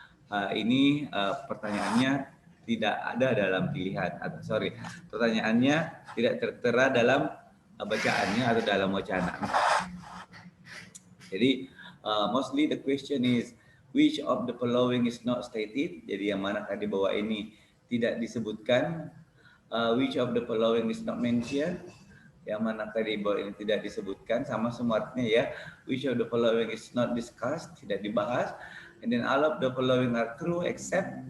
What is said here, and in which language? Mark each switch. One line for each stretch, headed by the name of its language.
Indonesian: Ini pertanyaannya tidak ada dalam pilihan. Sorry, pertanyaannya tidak tertera dalam bacaannya atau dalam wacana. Jadi
English: mostly the question is which of the following is not stated.
Indonesian: Jadi yang manakah di bawah ini tidak disebutkan.
English: Which of the following is not mentioned.
Indonesian: Yang manakah di bawah ini tidak disebutkan, sama semua artinya ya.
English: Which of the following is not discussed,
Indonesian: tidak dibahas.
English: And then all of the following are true except.